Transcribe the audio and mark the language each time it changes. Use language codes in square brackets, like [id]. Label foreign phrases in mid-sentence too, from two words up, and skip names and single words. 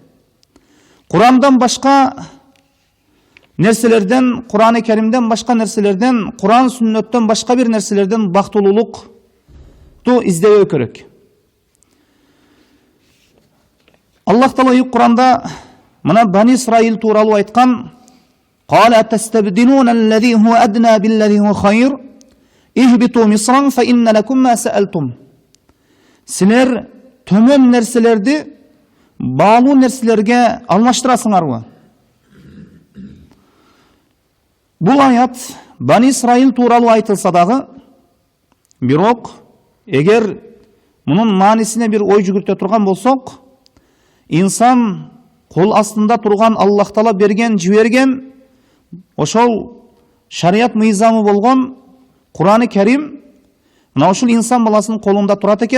[ky] Курандан башка нерселерден, Кур'ан-ы Каримден башка нерселерден, Кур'ан сүннөттөн башка бир нерселерден бактылуулукту издебөө керек. Аллах Таала Кур'анда мына Бани Исраил тууралуу айткан: [ar] قال أتستبدلون الذي هو أدنى بالذي هو خير اهبطوا مصرا فإن لكم ما سألتم. [ky] Силер төмөн нерселерди баалуу нерселерге алмаштырасыңарбы? Бул аят Бани Исраил тууралуу айтылса дагы, бирок эгер мунун маанисине бир ой жүгүртө турган болсок, инсан кол астында турган Аллах Таала берген, жиберген ошол шарият мыйзамы болгон Кур'ан-ы Карим мына ушул инсан баласынын колунда турат экен.